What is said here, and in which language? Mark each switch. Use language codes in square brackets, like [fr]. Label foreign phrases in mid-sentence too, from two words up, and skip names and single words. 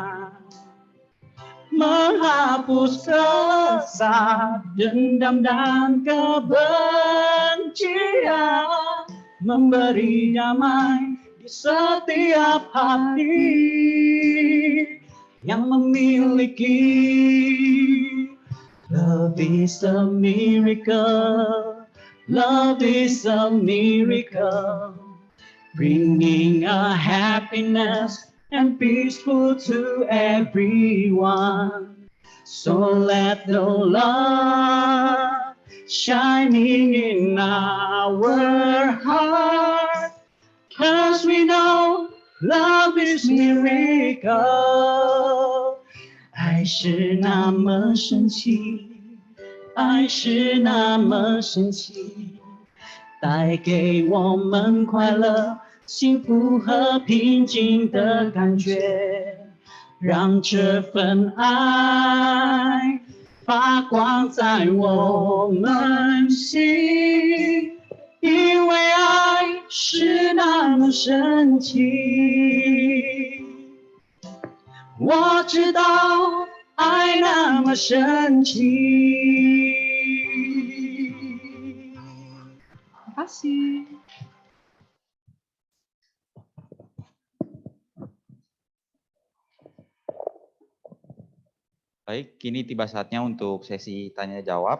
[id] menghapus rasa dendam dan kebencian, memberi damai di setiap hati yang memiliki. [en] Love is a miracle, love is a miracle, bringing a happiness and peaceful to everyone. So let the love shining in our heart, 'cause we know love is miracle. [zh] 爱是那么神奇，爱是那么神奇，带给我们快乐、幸福和平静的感觉，让这份爱发光在我们心，因为爱是那么神奇。我知道爱那么神奇。 [id] Terima kasih. Baik, kini tiba saatnya untuk sesi tanya jawab.